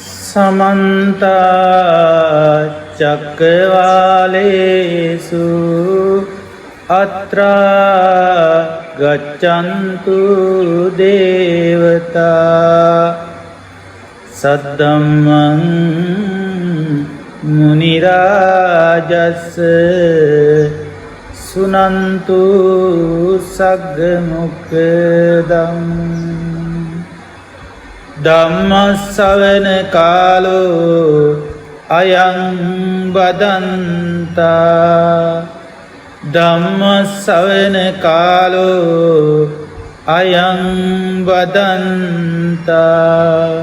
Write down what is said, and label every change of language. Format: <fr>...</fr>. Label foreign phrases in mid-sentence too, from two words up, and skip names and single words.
<pi>समन्त चक्रवालेषु अत्र गच्छन्तु देवता सद्धम्मं मुनिराजस्य सुनन्तु सग्मुखदम् ධම්මස්සවන කාලෝ අයං බදන්තා ධම්මස්සවන කාලෝ අයං බදන්තා</pi>